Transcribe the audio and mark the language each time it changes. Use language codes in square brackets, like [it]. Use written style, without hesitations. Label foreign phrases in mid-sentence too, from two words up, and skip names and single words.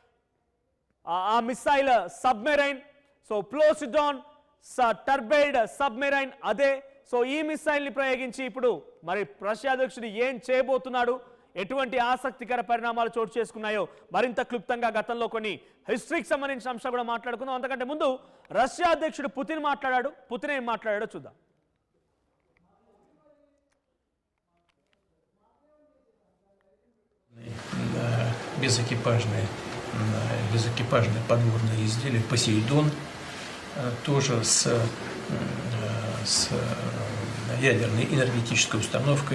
[en] ఆ missile submarine. So Poseidon turbide submarine అదే. [te] సో ఈ మిసైల్ని ప్రయోగించి ఇప్పుడు మరి రష్యా అధ్యక్షుడు ఏం చేయబోతున్నాడు, ఎటువంటి ఆసక్తికర పరిణామాలు చోటు చేసుకున్నాయో మరింత క్లుప్తంగా గతంలో కొన్ని హిస్టరీకి సంబంధించిన అంశాలు కూడా మాట్లాడుకుందాం. అంతకంటే ముందు రష్యా అధ్యక్షుడు పుతిన్ మాట్లాడాడు. పుతిన్ ఏం మాట్లాడాడో చూద్దాం. [ru] Безэкипажные подводные изделия «Посейдон», тоже с ядерной энергетической установкой.